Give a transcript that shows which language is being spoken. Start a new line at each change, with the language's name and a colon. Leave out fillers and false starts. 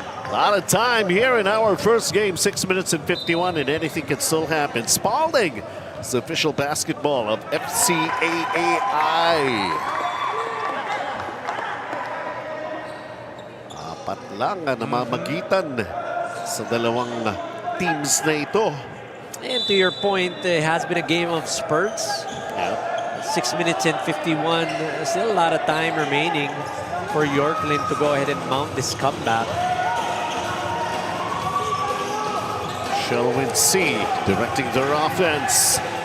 English: A lot of time here in our first game, 6 minutes and 51, and anything can still happen. Spalding is the official basketball of FCAAI.
Filipino: Apat lang ang namamagitan sa dalawang teams na ito.
English: And to your point, it has been a game of spurts. 6 minutes and 51. Still a lot of time remaining for Yorkland to go ahead and mount this comeback. Shelwyn C directing their offense.